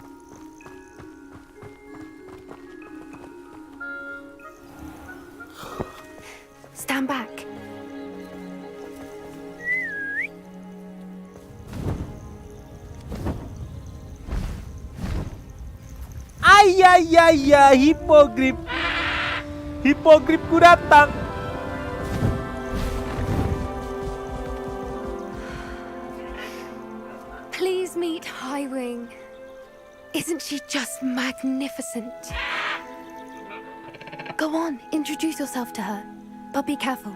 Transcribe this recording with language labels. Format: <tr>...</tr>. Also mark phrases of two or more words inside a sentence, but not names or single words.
<en>Stand back.</en> <id>Ayah, hipogrip. Hipogripku datang.</id> <en>Please meet Highwing. Isn't she just magnificent? Go on, introduce yourself to her. But be careful.</en>